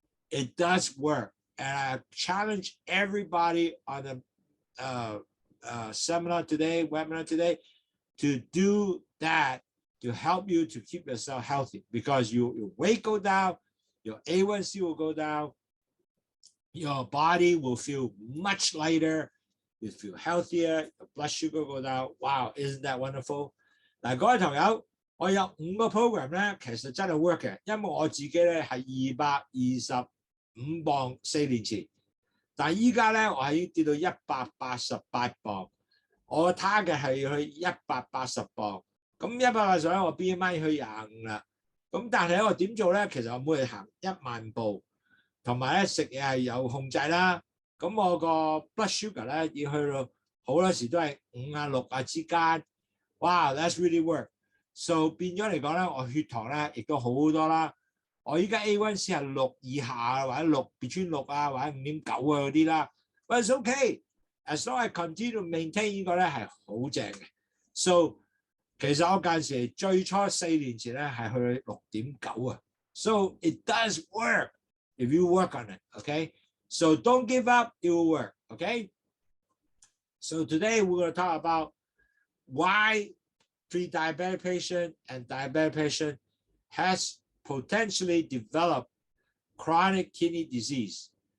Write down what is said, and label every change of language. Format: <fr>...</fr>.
<en>It does work. And I challenge everybody on the webinar today, to do that, to help you to keep yourself healthy, because your weight go down, your A1C will go down, your body will feel much lighter, you feel healthier, your blood sugar go down. Wow, isn't that wonderful?</en> <yue>嗱，各位朋友，我有5個 program 咧，其實真係 work 嘅，因為我自己咧係225磅4年前，但係依家咧我係已經跌到188磅，我 target 係去180磅。咁180我 BMI 去25啦。咁但係我點做咧？其實我每日行1萬步，同埋咧食嘢係有控制啦。咁我個 blood sugar 咧要去到好多時都係5啊6啊之間。哇 ，</yue> <en>that's really work。</en> <yue>So 變咗嚟講咧，我血糖咧亦都好多啦。我依家 A1C 係6以下或者between 6啊或者5.9啊嗰啲啦。</yue> <en>But it's okay as long as I continue to maintain</en> <yue>呢個咧係好正嘅。 So 其實我間時最初4年前咧係去6.9啊。</yue> <en>So it does work if you work on it, okay? So don't give up, it will work, okay? So today we're going to talk about why pre-diabetic patient and diabetic patient has potentially developed chronic kidney disease.</en>